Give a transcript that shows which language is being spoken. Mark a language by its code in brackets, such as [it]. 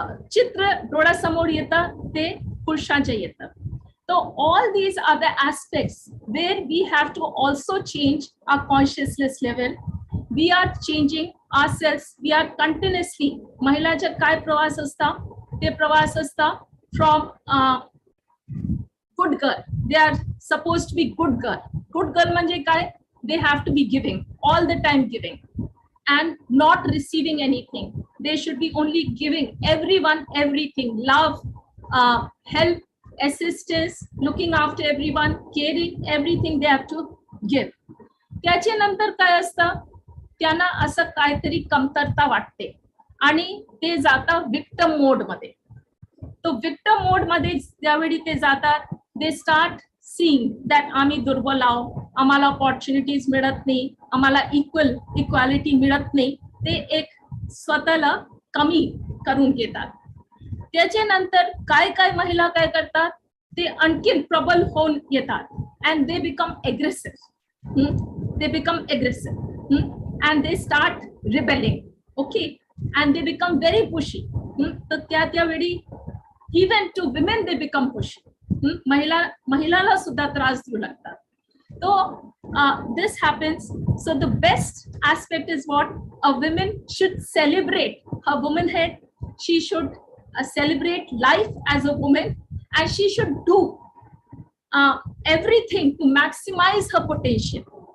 [mr] चित्र डोळ्यासमोर येतं ते पुरुषांचे येतं. [en] So all these are the aspects where we have to also change our consciousness level. We are changing ourselves. We are continuously, [mr] महिलांचा काय प्रवास असता, ते प्रवास असता [en] from good girl. They are supposed to be good girl. [mr] Good girl म्हणजे काय? [en] They have to be giving, all the time giving, and not receiving anything. They should be only giving everyone everything, love, help, assistance, looking after everyone, caring, everything they have to give. [mr] त्याच्या नंतर काय असतं, त्यांना असं काहीतरी कमतरता वाटते आणि ते जातात विक्टिम मोड मध्ये. तो विक्टिम मोड मध्ये ज्यावेळी ते जातात, [en] they start seeing that [mr] आम्ही दुर्बल आहोत, आम्हाला ऑपॉर्च्युनिटीज मिळत नाही, आम्हाला इक्वालिटी मिळत नाही. ते एक स्वतःला कमी करून घेतात. त्याच्यानंतर काय महिला काय करतात, ते आणखीन प्रबल होऊन येतात, [en] And they become aggressive. They become aggressive and they start rebelling. Okay, and they become very pushy. [mr] तर त्यावेळी [en] Even to women they become pushy. [mr] महिलाला सुद्धा त्रास देऊ लागतात. [en] So this happens. So the best aspect is what a woman should celebrate her womanhood. She should celebrate life as a woman, and she should do everything to maximize her potential.